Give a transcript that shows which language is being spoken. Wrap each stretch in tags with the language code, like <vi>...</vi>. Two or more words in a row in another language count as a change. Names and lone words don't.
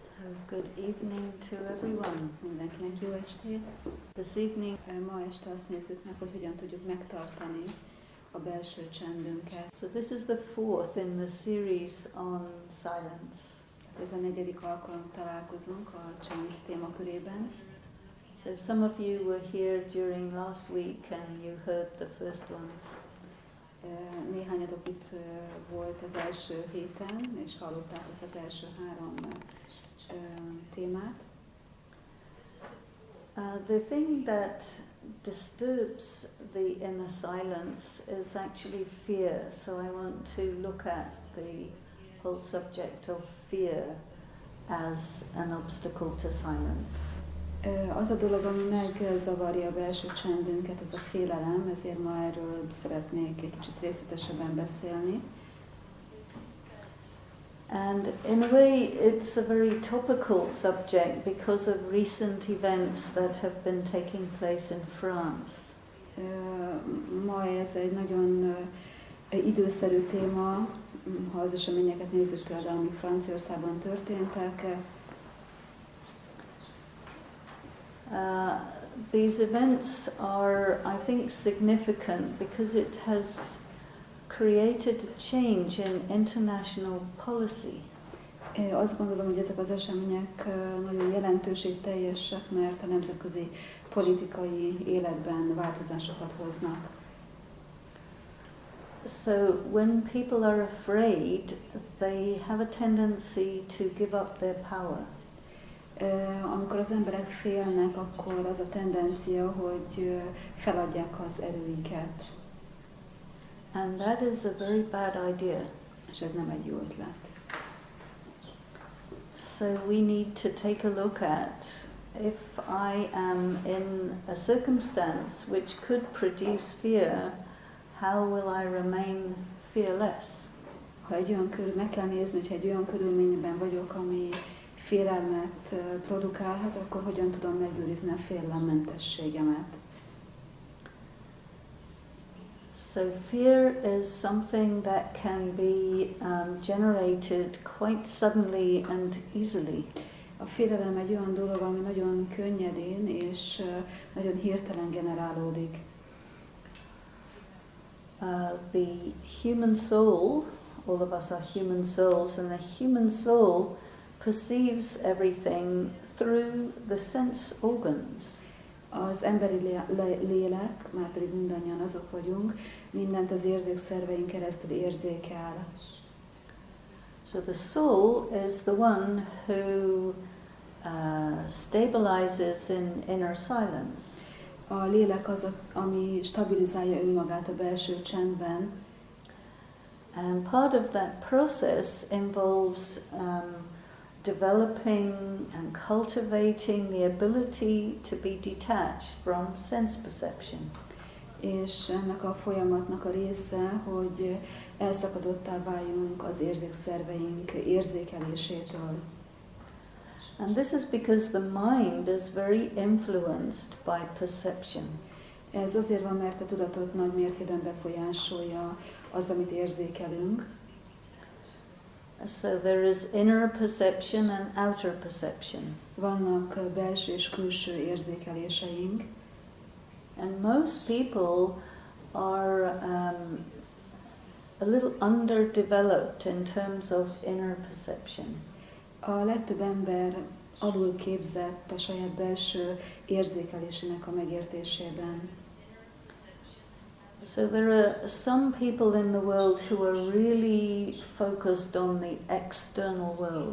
<en>Good evening to everyone.</en> <hu>Mindenkinek jó estét.</hu> <en>This evening,</en> <hu>Ma este azt nézzük meg, hogy hogyan tudjuk megtartani a belső csendünket.</hu> <en>so this is the fourth in the series on silence.</en> <hu>Ez a negyedik alkalom találkozunk a csend témakörében.</hu> <en>So some of you were here during last week and you heard the first ones.</en> <hu>Néhányatok itt volt az első héten, és hallottátok az első három témát.</hu> <en>The thing that disturbs the inner silence is actually fear. So I want to look at the whole subject of fear as an obstacle to silence.</en> <hu>Az a dolog, ami megzavarja a belső csendünket, ez a félelem, ezért ma erről szeretnék egy kicsit részletesebben beszélni.</hu> <en>And in a way it's a very topical subject because of recent events that have been taking place in France.</en> <hu>Ma ez egy nagyon időszerű téma, ha az eseményeket nézzük például, amik Franciaországban történtek.</hu> <en>These events are, I think, significant because it has created a change in international policy.</en> <hu>Azt gondolom, hogy ezek az események nagyon jelentőségteljesek, mert a nemzetközi politikai életben változásokat hoznak.</hu> <en>So when people are afraid, they have a tendency to give up their power.</en> <hu>Amikor az emberek félnek, akkor az a tendencia, hogy feladják az erőiket.</hu> <en>And that is a very bad idea.</en> <hu>És ez nem egy jó ötlet.</hu> <en>So we need to take a look at if I am in a circumstance which could produce fear, how will I remain fearless?</en> <hu>Ha meg kell nézni, hogy egy olyan körülményben vagyok, ami félelmet produkálhat, akkor hogyan tudom megőrizni a félelemmentességemet?</hu> <en>So fear is something that can be generated quite suddenly and easily.</en> <hu>A félelem egy olyan dolog, ami nagyon könnyedén és nagyon hirtelen generálódik.</hu> <en>The human soul, all of us are human souls, and the human soul perceives everything through the sense organs.</en> <hu>Az emberi lélek, már pedig mindannyian azok vagyunk, mindent az érzékszerveink keresztül érzékel.</hu> <en>So the soul is the one who stabilizes in inner silence.</en> <hu>A lélek az, ami stabilizálja önmagát a belső csendben.</hu> <en>And part of that process involves developing and cultivating the ability to be detached from sense perception.</en> <hu>És ennek a folyamatnak a része, hogy elszakadottá váljunk az érzékszerveink érzékelésétől.</hu> <en>And this is because the mind is very influenced by perception.</en> <hu>Ez azért van, mert a tudatot nagy mértékben befolyásolja az, amit érzékelünk.</hu> <en>So there is inner perception and outer perception.</en> <hu>Vannak belső és külső érzékeléseink.</hu> <en>And most people are a little underdeveloped in terms of inner perception.</en> <hu>A legtöbb ember alul képzett a saját belső érzékelésének a megértésében.</hu> <en>So there are some people in the world who are really focused on the external world.</en>